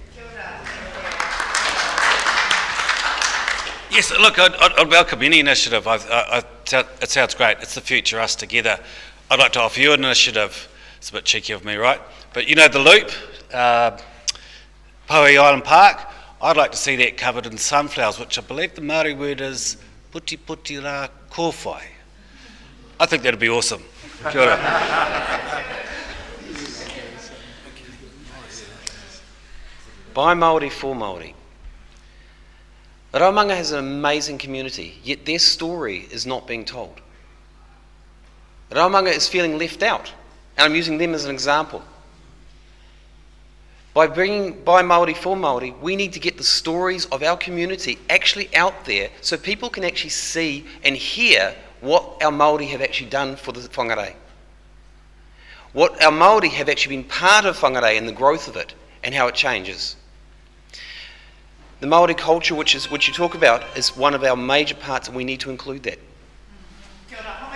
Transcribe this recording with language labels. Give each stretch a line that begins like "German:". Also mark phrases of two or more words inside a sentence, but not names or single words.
English: Yes, look, I'd welcome any initiative. It sounds great. It's the future, us together. I'd like to offer you an initiative. It's a bit cheeky of me, right? But you know the Loop, Pauhi Island Park, I'd like to see that covered in sunflowers, which I believe the Māori word is
Māori: puti puti rā kōwhai.
English: I think that'd be awesome.
Māori: Kia ora.
English: By Māori, for Māori. Raumanga has an amazing community, yet their story is not being told. Raumanga is feeling left out, and I'm using them as an example. By bringing By Māori, for Māori, we need to get the stories of our community actually out there so people can actually see and hear what our Māori have actually done for the Whangārei. What our Māori have actually been part of Whangārei and the growth of it and how it changes. The Māori culture, which you talk about, is one of our major parts, and we need to include that.
Māori: Kia ora.